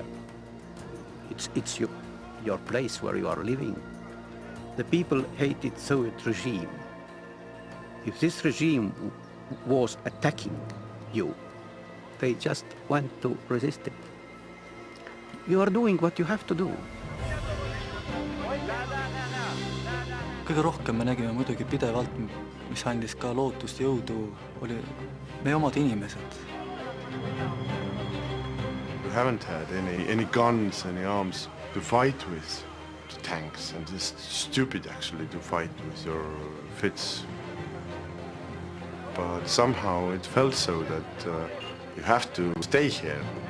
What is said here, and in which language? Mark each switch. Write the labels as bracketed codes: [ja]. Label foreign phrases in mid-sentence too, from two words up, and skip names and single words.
[en] It's your place where you are living. The people hated Soviet regime. If this regime was attacking you, they just went to resist it. You are doing what you have to do. [et] Kõige rohkem me nägime muidugi pidevalt, mis andis ka lootust jõudu, oli meie omad inimesed. [en] We haven't had any guns, any arms to fight with the tanks, and it's stupid actually to fight with your fists. But somehow it felt so that you have to stay here.